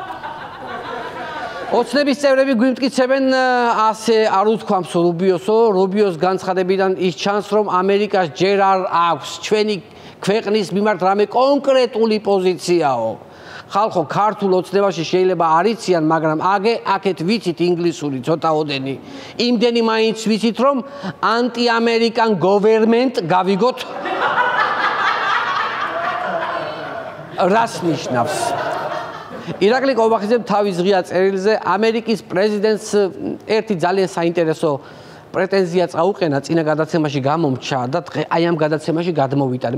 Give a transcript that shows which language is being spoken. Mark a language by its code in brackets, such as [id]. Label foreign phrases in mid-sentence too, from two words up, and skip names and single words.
[ka] ოცნების წევრები გვიმტკიცებენ ასე არ უთქვამს რუბიოსო, რუბიოს განცხადებიდან ის ჩანს რომ ამერიკას ჯერ არ აქვს ჩვენი ქვეყნის მიმართ რამე კონკრეტული პოზიციაო. ხალხო ქართულ ოცნებაში შეიძლება არ იციან, მაგრამ აქეთ ვიცით ინგლისური ცოტაოდენი. იმდენი მაინც ვიცით რომ [en] anti-American government [ka] გავიგოთ რას ნიშნავს. ირაკლი კობახიძემ თავის ღია წერილზე ამერიკის პრეზიდენტს ერთი ძალიან საინტერესო პრეტენზია წაუყენა წინა გადაცემაში გამომჩა და აი ამ გადაცემაში გადმოვიტარე.